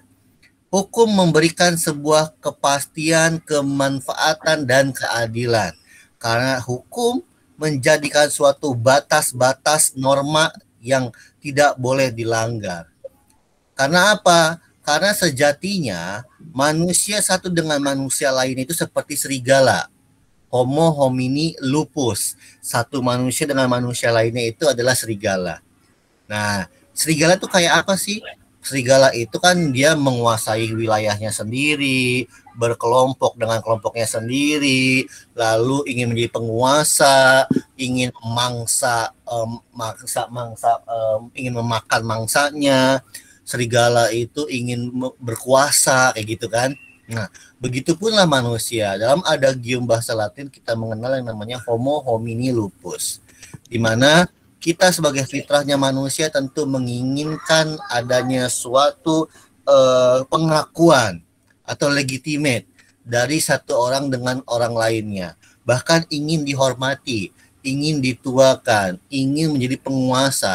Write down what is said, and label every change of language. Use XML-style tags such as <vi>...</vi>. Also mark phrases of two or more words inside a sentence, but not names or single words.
<id>Hukum memberikan sebuah kepastian, kemanfaatan, dan keadilan. Karena hukum menjadikan suatu batas-batas norma yang tidak boleh dilanggar. Karena apa? Karena sejatinya manusia satu dengan manusia lain itu seperti serigala.</id> <la>Homo homini lupus.</la> <id>Satu manusia dengan manusia lainnya itu adalah serigala. Nah, serigala itu kayak apa sih? Serigala itu kan dia menguasai wilayahnya sendiri, berkelompok dengan kelompoknya sendiri, lalu ingin menjadi penguasa, ingin ingin memakan mangsanya. Serigala itu ingin berkuasa kayak gitu kan. Nah, begitupunlah manusia. Dalam adagium bahasa Latin kita mengenal yang namanya</id> <la>Homo homini lupus,</la> <id>di mana kita sebagai fitrahnya manusia tentu menginginkan adanya suatu pengakuan atau legitimate dari satu orang dengan orang lainnya. Bahkan ingin dihormati, ingin dituakan, ingin menjadi penguasa.</id>